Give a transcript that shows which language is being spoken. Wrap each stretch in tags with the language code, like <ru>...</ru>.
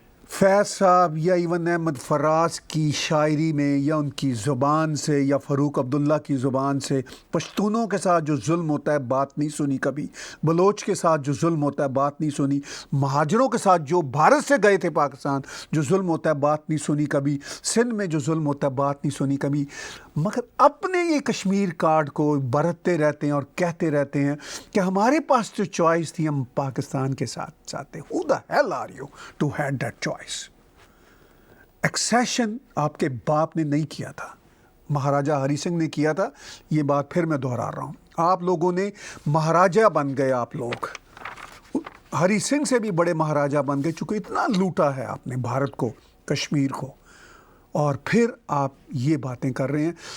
<hi>फैज़ साहब या इवन अहमद फराज की शायरी में या उनकी ज़ुबान से या फ़ारूक अब्दुल्ला की ज़ुबान से पश्तूनों के साथ जो जुल्म होता है बात नहीं सुनी कभी, बलोच के साथ जो जुल्म होता है बात नहीं सुनी, महाजरों के साथ जो भारत से गए थे पाकिस्तान जो जुल्म होता है बात नहीं सुनी कभी, सिंध में जो जुल्म होता है बात नहीं सुनी कभी, मगर अपने ये कश्मीर कार्ड को बरतते रहते हैं और कहते रहते हैं कि हमारे पास जो चॉइस थी हम पाकिस्तान के साथ चाहते।</hi> <en>Who the hell are you to had that choice?</en> <hi>Accession आपके बाप ने नहीं किया था, महाराजा हरि सिंह ने किया था। ये बात फिर मैं दोहरा रहा हूँ, आप लोगों ने महाराजा बन गए, आप लोग हरि सिंह से भी बड़े महाराजा बन गए, चूँकि इतना लूटा है आपने भारत को, कश्मीर को, और फिर आप ये बातें कर रहे हैं।</hi>